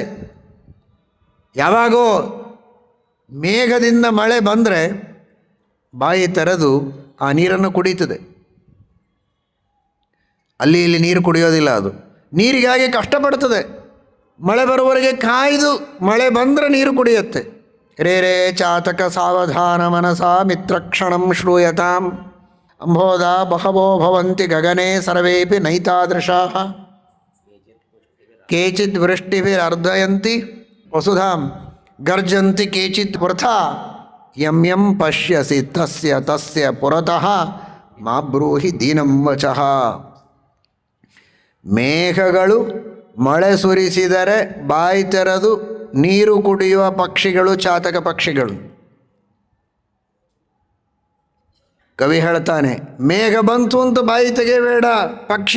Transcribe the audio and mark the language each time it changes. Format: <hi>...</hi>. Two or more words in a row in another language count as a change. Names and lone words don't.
<kn>ಯಾವಾಗೋ ಮೇಘದಿಂದ ಮಳೆ ಬಂದರೆ ಬಾಯಿ ತೆರೆದು ಆ ನೀರನ್ನು ಕುಡಿಯುತ್ತದೆ. ಅಲ್ಲಿ ಇಲ್ಲಿ ನೀರು ಕುಡಿಯೋದಿಲ್ಲ. ಅದು ನೀರಿಗಾಗಿ ಕಷ್ಟಪಡ್ತದೆ. ಮಳೆ ಬರುವವರೆಗೆ ಕಾಯ್ದು ಮಳೆ ಬಂದರೆ ನೀರು ಕುಡಿಯುತ್ತೆ.</kn> <sa>ರೇ ರೇ ಚಾತಕ ಸಾವಧಾನ ಮನಸಾ ಮಿತ್ರಕ್ಷಣಂ ಶ್ರೂಯತಾಂ ಅಂಬೋಧ ಬಹವೋ ಭವಂತಿ ಗಗನೆ ಸರ್ವೇಪಿ ನೈತಾದೃಶಾಃ ಕೇಚಿತ್ ವೃಷ್ಟಿಭಿರರ್ಧಯಂತಿ ವಸುಧಾಂ ಗರ್ಜಂತಿ ಕೇಚಿತ್ ವೃಥಾ ಯಂ ಯಂ ಪಶ್ಯಸಿ ತಸ್ಯ ತಸ್ಯ ಪುರತಃ ಮಾ ಬ್ರೂಹಿ ದೀನಂ ವಚಃ.</sa> <kn>ಮೇಘಗಳು ಮಳೆ ಸುರಿಸಿದರೆ ಬಾಯಿ ತೆರೆದು ನೀರು ಕುಡಿಯುವ ಪಕ್ಷಿಗಳು ಚಾತಕ ಪಕ್ಷಿಗಳು. ಕವಿ ಹೇಳ್ತಾನೆ, ಮೇಘ ಬಂತು ಅಂತ ಬಾಯಿ ತೆಗೆಯಬೇಡ ಪಕ್ಷಿ.</kn>